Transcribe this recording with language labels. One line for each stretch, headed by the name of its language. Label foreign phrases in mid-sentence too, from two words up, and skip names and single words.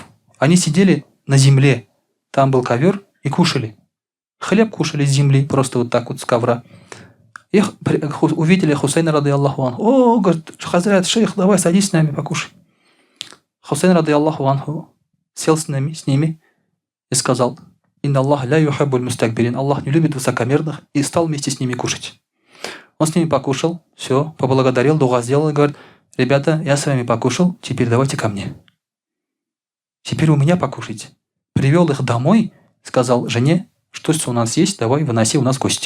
Russian: Они сидели на земле. Там был ковер и кушали. Хлеб кушали с земли, просто вот так вот с ковра. Их увидели Хусейна,
Arabic: رضي الله عنه.
Russian: О, говорит, хазрят, шейх, давай садись с нами, покушай. Хусейн,
Arabic: رضي الله عنه,
Russian: сел с ними и сказал,
Arabic: «إن الله لا يحب المستكبرين».
Russian: Аллах не любит высокомерных, и стал вместе с ними кушать. Он с ними покушал, все, поблагодарил, дуга сделал и говорит, «Ребята, я с вами покушал, теперь давайте ко мне. Теперь у меня покушайте». Привел их домой, сказал жене, что у нас есть, давай, выноси, у нас гости.